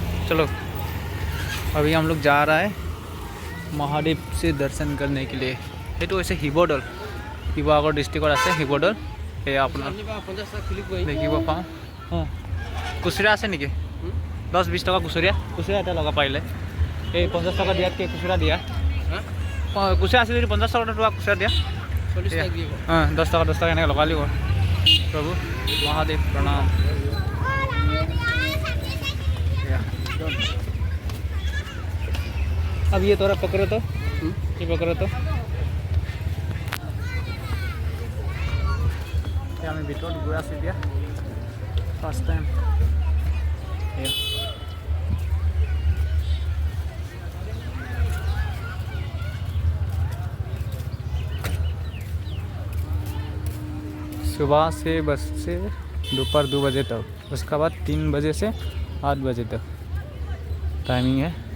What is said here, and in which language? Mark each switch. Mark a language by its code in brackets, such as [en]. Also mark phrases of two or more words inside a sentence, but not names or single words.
[hi] चलो अभी हम लोग जा रहा है महादेव से दर्शन करने के लिए। ये तो ऐसे [as] শিৱদৌল শিৱসাগৰ ডিষ্ট্ৰিক্টত আছে শিৱদৌল। এই আপোনাৰ দেখিব পাওঁ। অঁ খুচুৰা আছে নেকি? 10-20 টকা খুচুৰা এটা লগা পাৰিলে। এই 50 টকা দিয়াতকৈ খুচুৰা দিয়া। খুচুৰা আছে যদি 50 টকা খুচুৰা দিয়া। 10 টকা এনেকৈ লগালি কৰ। [hi] प्रभु महादेव प्रणाम। अब ये तोरा पकड़ो तो ये पकड़ो तो [as] আমি ভিতৰত গৈ আছোঁ এতিয়া [en] first time. [hi] सुबह से बस से दोपहर 2 बजे तक, उसके बाद 3 बजे से 8 बजे तक टाइमिंग है।